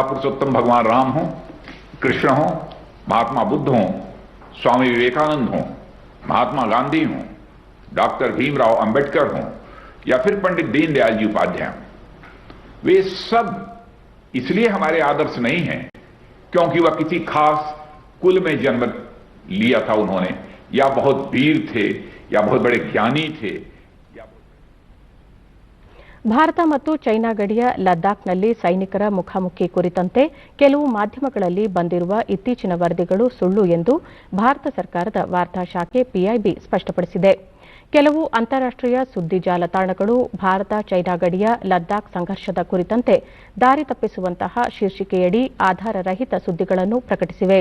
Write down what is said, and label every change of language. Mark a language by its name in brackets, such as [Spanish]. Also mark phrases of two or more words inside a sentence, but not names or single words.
[Hindi] पुरुषोत्तम भगवान राम हो, कृष्ण हो, महात्मा बुद्ध हो, स्वामी विवेकानंद हो, महात्मा गांधी हो, डॉक्टर भीमराव अंबेडकर हो या फिर पंडित दीनदयाल जी उपाध्याय, वे सब इसलिए हमारे आदर्श नहीं हैं क्योंकि वह किसी खास कुल में जन्म लिया था उन्होंने, या बहुत वीर थे या बहुत बड़े ज्ञानी थे। [Kannada] ಭಾರತ ಮತ್ತು ಚೈನಾ ಗಡಿಯ ಲದ್ದಾಖ್ನಲ್ಲಿ ಸೈನಿಕರ ಮುಖಾಮುಖಿ ಕುರಿತಂತೆ ಕೆಲವು ಮಾಧ್ಯಮಗಳಲ್ಲಿ ಬಂದಿರುವ ಇತ್ತೀಚಿನ ವರದಿಗಳು ಸುಳ್ಳು ಎಂದು ಭಾರತ ಸರ್ಕಾರದ ವಾರ್ತಾ ಶಾಖೆ ಪಿಐಬಿ ಸ್ಪಷ್ಟಪಡಿಸಿದೆ. ಕೆಲವು ಅಂತಾರಾಷ್ಟೀಯ ಸುದ್ದಿ ಜಾಲತಾಣಗಳು ಭಾರತ ಚೈನಾ ಗಡಿಯ ಲದ್ದಾಖ್ ಸಂಘರ್ಷದ ಕುರಿತಂತೆ ದಾರಿ ತಪ್ಪಿಸುವಂತಹ ಶೀರ್ಷಿಕೆಯಡಿ ಆಧಾರರಹಿತ ಸುದ್ದಿಗಳನ್ನು ಪ್ರಕಟಿಸಿವೆ.